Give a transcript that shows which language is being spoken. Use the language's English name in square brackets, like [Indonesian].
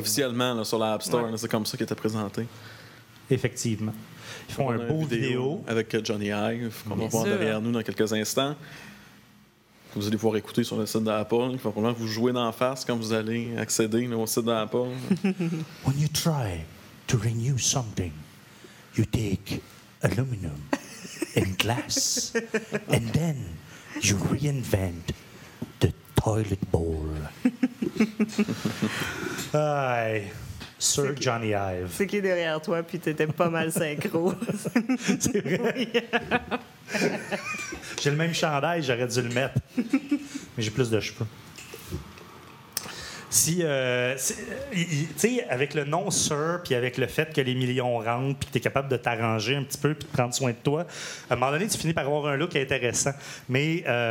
[French] Officiellement, là, sur l'App Store, ouais. Là, c'est comme ça qu'il était présenté. Effectivement. Ils font une vidéo. Avec Johnny Ive, qu'on va voir derrière nous dans quelques instants. Vous allez pouvoir écouter sur le site d'Apple. Il va probablement vous jouer d'en face quand vous allez accéder au site d'Apple. [English] When you try to renew something, you take aluminum and glass, and then you reinvent the toilet bowl. [French] Aïe. Sir Johnny Ive. C'est qui est derrière toi, puis t'étais pas mal synchro. C'est vrai. J'ai le même chandail, j'aurais dû le mettre. Mais j'ai plus de cheveux. Si, tu sais, avec le nom Sir, puis avec le fait que les millions rentrent, puis que t'es capable de t'arranger un petit peu, puis de prendre soin de toi, à un moment donné, tu finis par avoir un look intéressant. Mais...